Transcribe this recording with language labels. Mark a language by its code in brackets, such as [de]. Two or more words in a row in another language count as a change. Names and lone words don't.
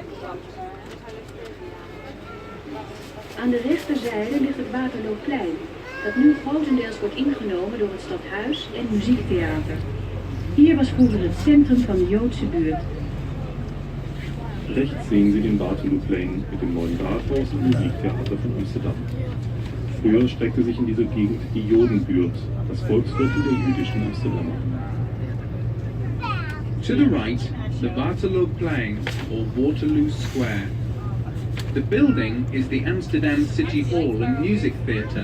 [nl] Aan de rechterzijde ligt het Waterlooplein. dat nu grotendeels wordt ingenomen door het stadhuis en muziektheater. Hier was vroeger het centrum van de Joodse buurt. [de] Rechts sehen Sie den Waterloo-Plain mit dem neuen Rathaus und Musiktheater von Amsterdam. Früher streckte sich in dieser Gegend die Jodenbuurt, das Volksviertel der jüdischen Amsterdamer. [en] To the right, the Waterloo Plain, or Waterloo Square. The building is the Amsterdam City Hall and Music Theatre.